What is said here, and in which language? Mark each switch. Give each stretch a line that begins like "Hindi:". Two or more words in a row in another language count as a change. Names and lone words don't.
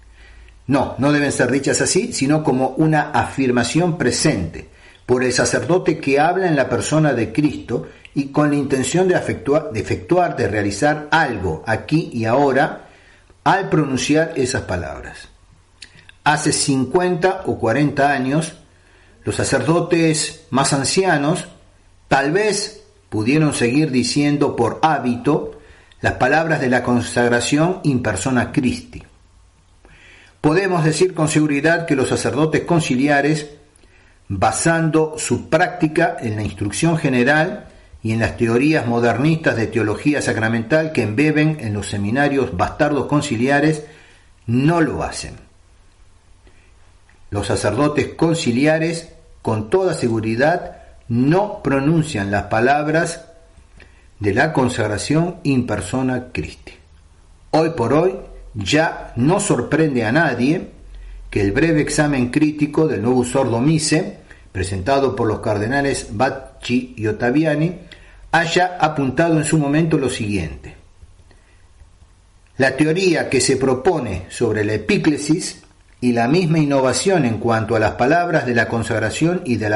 Spanish: No deben ser dichas así, sino como una afirmación presente por el sacerdote que habla en la persona de Cristo y con la intención de realizar algo aquí y ahora al pronunciar esas palabras. Hace 50 o 40 años, los sacerdotes más ancianos tal vez pudieron seguir diciendo por hábito las palabras de la consagración
Latin: in persona Christi.
Spanish: Podemos decir con seguridad que los sacerdotes conciliares, basando su práctica en la instrucción general y en las teorías modernistas de teología sacramental que embeben en los seminarios bastardos conciliares, no lo hacen. Los sacerdotes conciliares, con toda seguridad, no pronuncian las palabras de la consagración
Latin: in persona Christi.
Spanish: Hoy por hoy ya no sorprende a nadie que el breve examen crítico del Novus Ordo Missae, presentado por los cardenales Bacci y Ottaviani, haya apuntado en su momento lo siguiente: la teoría que se propone sobre la epíclesis y la misma innovación en cuanto a las palabras de la consagración y de